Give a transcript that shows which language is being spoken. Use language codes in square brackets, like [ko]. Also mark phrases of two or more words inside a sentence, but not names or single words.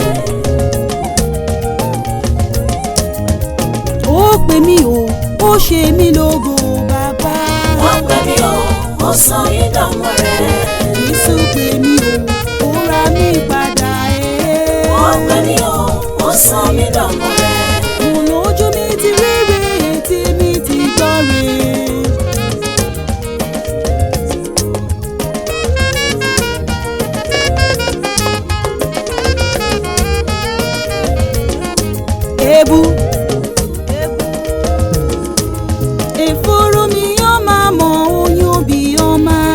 [yo] Ó pè mí o, ó ṣe mí lógo bàbá. Ó pè mí o, ó sọ yín dọmọ rẹ̀. Jésù pè mí o, ó ra mí padà Ó pè mí o, ó sọ mí dọmọ rẹ̀. Mo lójú mi ti rí rẹ̀, etí mi ti gbọ́ rẹ̀. [ig] Ebu efuru mi ọma mọ onye obi ọma.